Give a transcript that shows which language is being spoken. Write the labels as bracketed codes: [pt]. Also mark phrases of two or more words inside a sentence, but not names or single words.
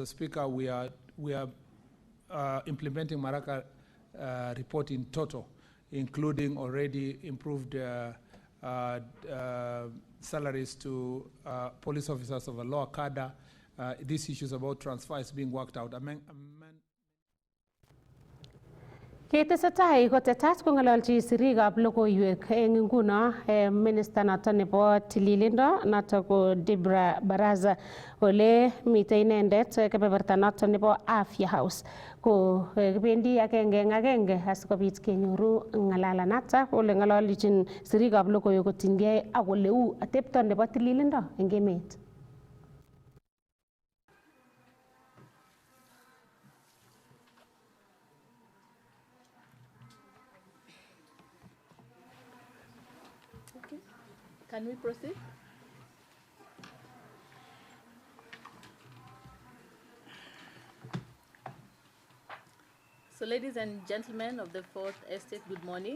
[en] Speaker, we are implementing Maraga report in total, including already improved salaries to police officers of a lower cadre. These issues about transfer is being worked out. [kln] Ketesetai kotetat kong'ololchi sirikab logoiwek eng nguno minister noto nebo tililindo noto ko Debra Baraza ole mitei inendet kebeberta noto nebo Afya House ko kibendi agenge eng agenge asikobit kenyoru ng'alalanata ole ng'ololichin sirikab logoiwek kotinygei ak ole uu atepto nebo tililindo eng emet. [en] Can we proceed? So, ladies and gentlemen of the Fourth Estate, good morning.